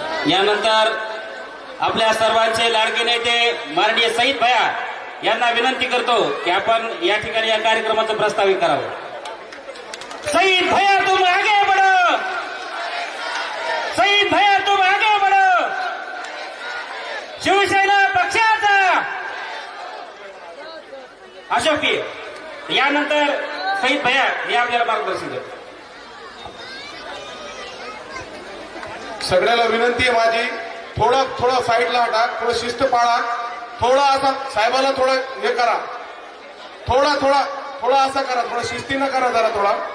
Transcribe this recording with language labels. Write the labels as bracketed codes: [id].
[mr] यानंतर आपल्या सर्वांचे लाडके नेते माननीय सईद भैया यांना विनंती करतो की आपण या ठिकाणी या कार्यक्रमाचं प्रस्तावित करावं। [hi] सईद भैया तुम आगे बढ़ो, सईद भैया तुम आगे बढ़ो। [mr] शिवसेना पक्षाचा अशोक यानंतर सईद भैया हे आपल्याला मार्गदर्शन करतात। सगळ्याला विनंती आहे माझी, थोडं साईडला हटा, थोडं शिस्त पाळा, थोडा असा साहेबाला थोडं हे करा, थोडा असा करा, थोडं शिस्तीनं करा जरा थोडा।